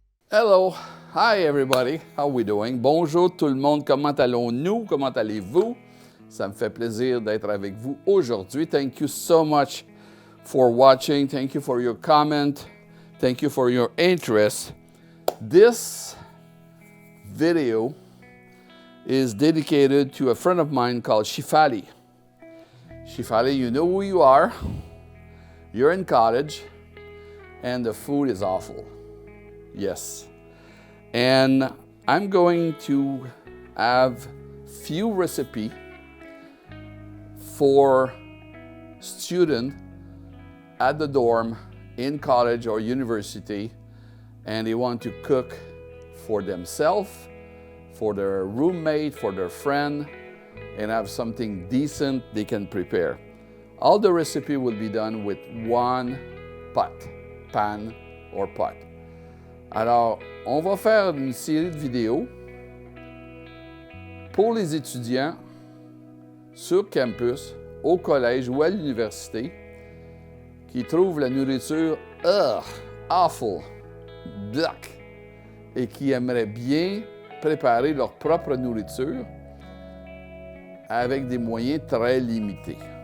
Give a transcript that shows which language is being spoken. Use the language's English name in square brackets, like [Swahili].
[English] Hello, hi everybody, how we doing? [French] Bonjour tout le monde, comment allons-nous? Comment allez-vous? Ça me fait plaisir d'être avec vous aujourd'hui. [English] Thank you so much for watching. Thank you for your comment. Thank you for your interest. This video is dedicated to a friend of mine called Shifali. Shifali, you know who you are. You're in college, and the food is awful. Yes. And I'm going to have few recipes for students at the dorm in college or university, and they want to cook for themselves, for their roommate, for their friend, and have something decent they can prepare. All the recipe will be done with one pot, pan or pot. [French] Alors, on va faire une série de vidéos pour les étudiants sur campus, au collège ou à l'université qui trouvent la nourriture awful, black, et qui aimeraient bien préparer leur propre nourriture avec des moyens très limités.